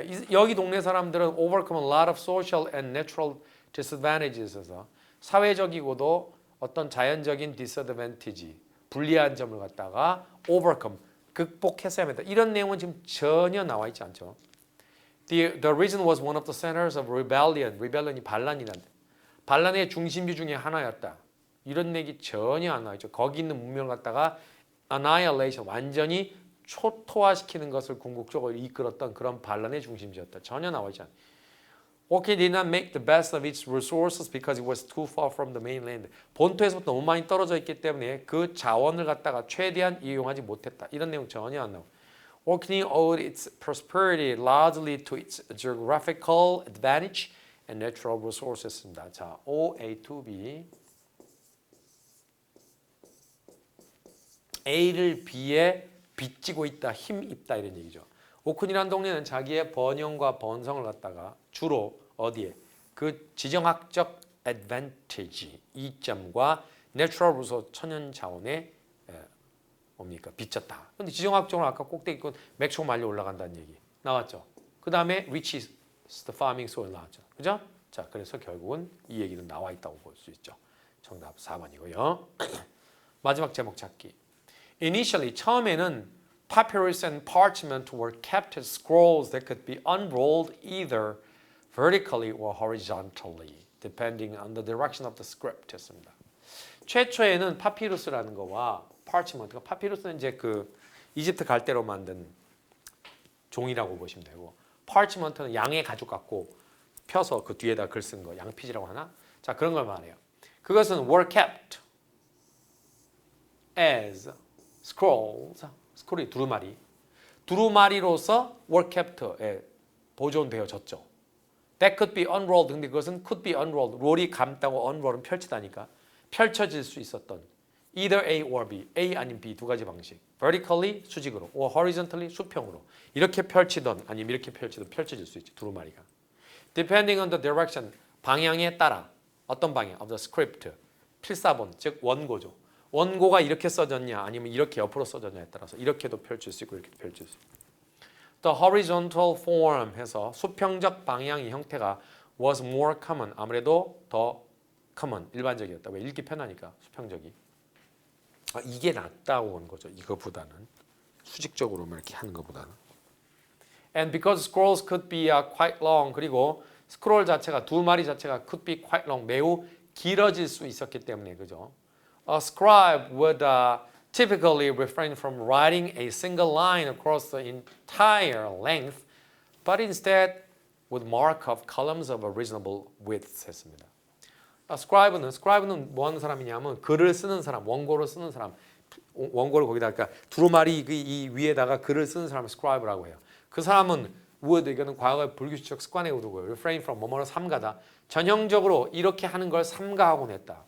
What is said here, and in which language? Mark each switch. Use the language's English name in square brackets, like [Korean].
[Korean] 여기 동네 사람들은 [English] overcome a lot of social and natural disadvantages [Korean] 에서 사회적이고도 어떤 자연적인 disadvantage 불리한 점을 갖다가 overcome 극복했어야 합니다. 이런 내용은 지금 전혀 나와 있지 않죠. [English] The reason was one of the centers of rebellion. [Korean] rebellion이 반란이란다. 반란의 중심지 중에 하나였다. 이런 얘기 전혀 안 나와 있죠. 거기 있는 문명을 갖다가 annihilation, 완전히 초토화시키는 것을 궁극적으로 이끌었던 그런 반란의 중심지였다. 전혀 나와 있지 않아요. [English] Orkney did not make the best of its resources because it was too far from the mainland. [Korean] 본토에서부터 너무 많이 떨어져 있기 때문에 그 자원을 갖다가 최대한 이용하지 못했다. 이런 내용 전혀 안 나와. [English] Orkney owed its prosperity largely to its geographical advantage and natural resources입니다. [Korean] 자, OA2B A를 B에 빚지고 있다, 힘입다 이런 얘기죠. 오크니라는 동네는 자기의 번영과 번성을 갖다가 주로 어디에? 그 지정학적 advantage, 이점과 natural resource, 천연 자원에 뭡니까? 빚졌다. 근데 지정학적으로 아까 꼭대기 건 맥초 말려 올라간다는 얘기 나왔죠. 그 다음에 [English] which is the farming soil [Korean] 나왔죠. 그죠? 자, 그래서 결국은 이 얘기는 나와 있다고 볼 수 있죠. 정답 4번이고요. 마지막 제목 찾기. [English] Initially, 처음에는 papyrus and parchment were kept as scrolls that could be unrolled either vertically or horizontally, depending on the direction of the script 였습니다. [Korean] 최초에는 파피루스라는 거와 parchment, 파피루스는 이제 그 이집트 갈대로 만든 종이라고 보시면 되고, parchment는 양의 가죽 같고 펴서 그 뒤에다 글 쓴 거, 양피지라고 하나? 자, 그런 걸 말해요. 그것은 [English] were kept as scrolls, [Korean] 스크롤이 두루마리. 두루마리로서 were kept에 보존되어졌죠. [English] That could be unrolled. [Korean] 근데 그것은 [English] could be unrolled. [Korean] 롤이 감다고 unroll은 펼치다니까. 펼쳐질 수 있었던 either A or B, A 아니면 B 두 가지 방식. Vertically 수직으로, or horizontally 수평으로. 이렇게 펼치던 아니면 이렇게 펼치던 펼쳐질 수 있지 두루마리가. [English] Depending on the direction, [Korean] 방향에 따라 어떤 방향? [English] Of the script, [Korean] 필사본, 즉 원고죠. 원고가 이렇게 써졌냐 아니면 이렇게 옆으로 써졌냐에 따라서 이렇게도 펼칠 수 있고 이렇게도 펼칠 수 있고. [English] The horizontal form 해서 수평적 방향의 형태가 was more common. [Korean] 아무래도 더 common, 일반적이었다. 왜? 읽기 편하니까 수평적이. 이게 낫다고 온 거죠. 이거보다는 수직적으로만 이렇게 하는 것보다는. [English] And because scrolls could be quite long. [Korean] 그리고 스크롤 자체가 두 마리 자체가 [English] could be quite long. [Korean] 매우 길어질 수 있었기 때문에 그죠. [English] A scribe would typically refrain from writing a single line across the entire length, but instead would mark off columns of a reasonable width 했습니다. [Korean] scribe는 뭐 하는 사람이냐면 글을 쓰는 사람, 원고를 쓰는 사람, 원고를 거기다 그러니까 두루마리 이 위에다가 글을 쓰는 사람을 scribe라고 해요. 그 사람은 would 이거는 과거의 불규칙적 습관의 의도고요. refrain from 뭐뭐를 삼가다. 전형적으로 이렇게 하는 걸 삼가하곤 했다.